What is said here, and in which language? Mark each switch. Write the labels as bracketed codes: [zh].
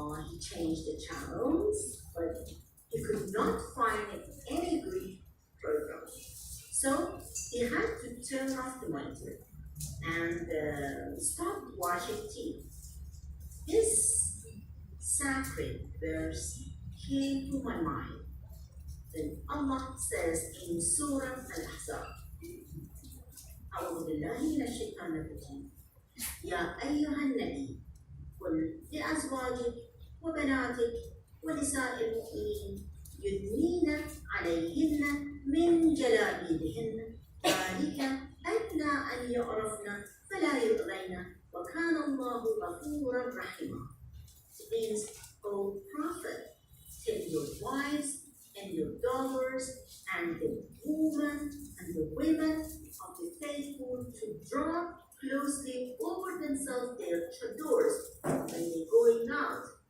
[en] He changed the channels, but he could not find any good program. So he had to turn off the monitor and stop watching TV. This sacred verse came to my mind. Then Allah says in Surah Al-Ahzab, [ar] أعوذ بالله من الشيطان الرجيم يا أيها النبي قل لأزواجك وبناتك ونساء المؤمنين يدنين عليهن من جلابيبهن ذلك أدنى أن يعرفن فلا يؤذين وكان الله غفورا رحيما. [en] It means, O Prophet, tell your wives and your daughters and the women of the faithful to draw closely over themselves their chadors when they're going out.